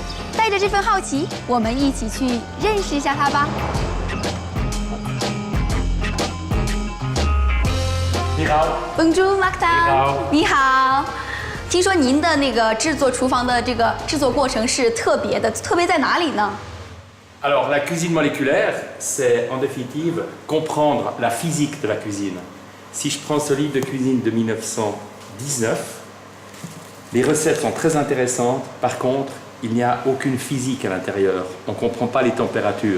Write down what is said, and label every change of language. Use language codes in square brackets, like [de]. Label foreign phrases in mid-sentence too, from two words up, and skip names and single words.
[zh] 带着这份好奇，我们一起去认识一下他吧。你好 [fr] Bonjour, Martin。 [zh] 你好。你好。听说您的那个制作厨房的这个制作过程是特别的，特别在哪里呢？ [fr] Alors, la cuisine moléculaire, c'est en définitive comprendre la physique de la cuisine. Si je prends ce livre de cuisine de 1919, les recettes sont très intéressantes. Par contre, il n'y a aucune physique à l'intérieur. On ne comprend pas les températures.